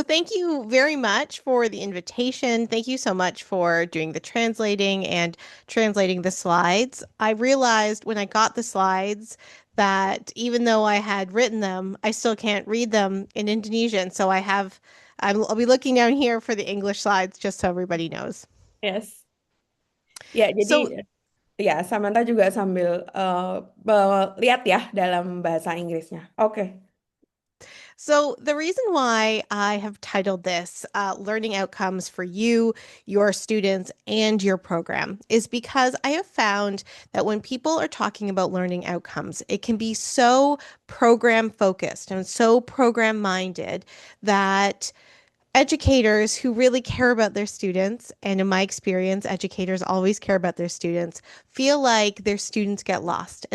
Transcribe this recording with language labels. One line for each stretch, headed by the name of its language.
English: So thank you very much for the invitation. Thank you so much for doing the translating and translating the slides. I realized when I got the slides that even though I had written them, I still can't read them in Indonesian. So I'll be looking down here for the English slides just so everybody knows. Yes. Ya, So
Indonesian: jadi ya Samantha juga sambil lihat ya dalam bahasa Inggrisnya. Oke.
English: So, the reason why I have titled this Learning Outcomes for You, Your Students, and Your Program is because I have found that when people are talking about learning outcomes, it can be so program focused and so program minded that educators who really care about their students, and in my experience, educators always care about their students, feel like their students get lost.